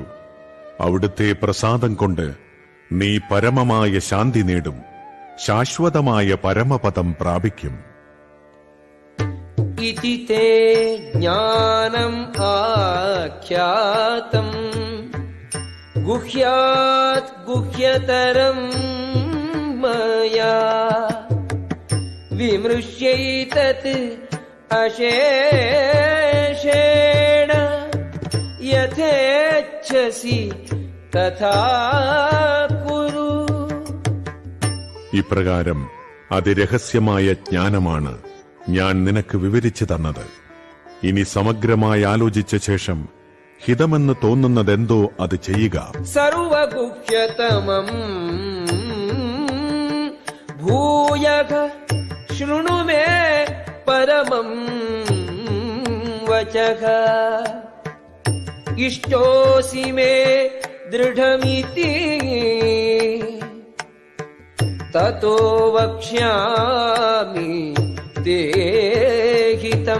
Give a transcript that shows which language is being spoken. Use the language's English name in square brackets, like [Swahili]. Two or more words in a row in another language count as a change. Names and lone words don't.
[Malayalam] അവിടുത്തെ പ്രസാദം കൊണ്ട് നീ പരമമായ ശാന്തി നേടും, ശാശ്വതമായ പരമപദം പ്രാപിക്കും. [Sanskrit] ഇതി തേ ജ്ഞാനം ആഖ്യാതം ഗുഹ്യാത് ഗുഹ്യതരം मया विमृश्यैतत् अशेषेण यथेच्छसि तथा कुरु. [Malayalam] ഇപ്രകാരം അതിരഹസ്യമായ ജ്ഞാനമാണ് ഞാൻ നിനക്ക് വിവരിച്ചു തന്നത്. ഇനി സമഗ്രമായി ആലോചിച്ച ശേഷം ഹിതമെന്ന് തോന്നുന്നതെന്തോ അത് ചെയ്യുക. [Sanskrit] സർവഗുഹ്യതമം ഭൂയഃ ശൃണു മേ പരമം വചഃ ഇഷ്ടോസി മേ ദൃഢമിതി തതോ വക്ഷ്യാമി തേ ഹിതം.